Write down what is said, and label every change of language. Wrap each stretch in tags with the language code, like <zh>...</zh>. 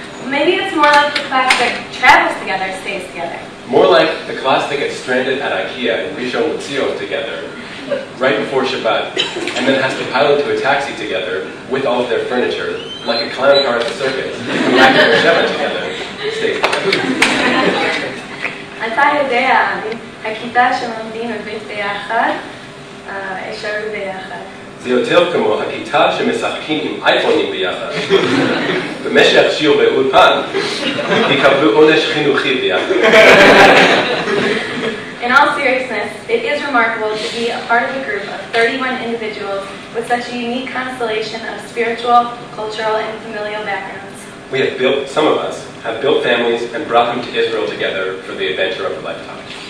<en>Maybe it's more like the class that travels together stays together. More like the class that gets stranded at IKEA in Rishon LeZion together right before Shabbat, and then has to pile into a taxi together with all of their furniture, like a clown car at the circus, come back to Beersheba together, stays together.</en> <he>אתה יודע, הכיתה שלומדים עברית ביחד, אפשר ביחד. זה יותר כמו הכיתה שמשחקים עם אייפונים ביחד. במשך שיעור באולפן, יקבלו עונש חינוכי ביחד.</he> <en>In all seriousness, it is remarkable to be a part of a group of 31 individuals with such a unique constellation of spiritual, cultural, and familial backgrounds. Some of us have built families and brought them to Israel together for the adventure of a lifetime.</en>